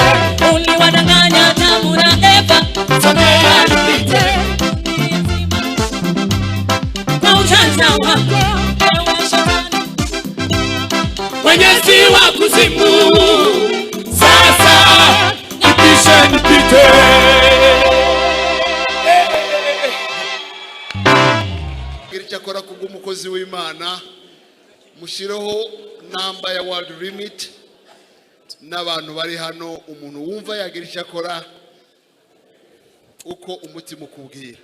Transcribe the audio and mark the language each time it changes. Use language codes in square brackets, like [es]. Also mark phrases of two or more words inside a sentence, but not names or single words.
[sw] Uliwadanganya Adamu na Eva, sogea nipite. Kwa ujanja wako, wewe shetani, Mwenyezi wa kuzimu, sasa nipishe nipite. [rw] Cyakora kubw'umukozi w'Imana mushireho namba ya World Limit n'abantu bari hano, umuntu wumva yagira icyakora uko umutima ukubwira.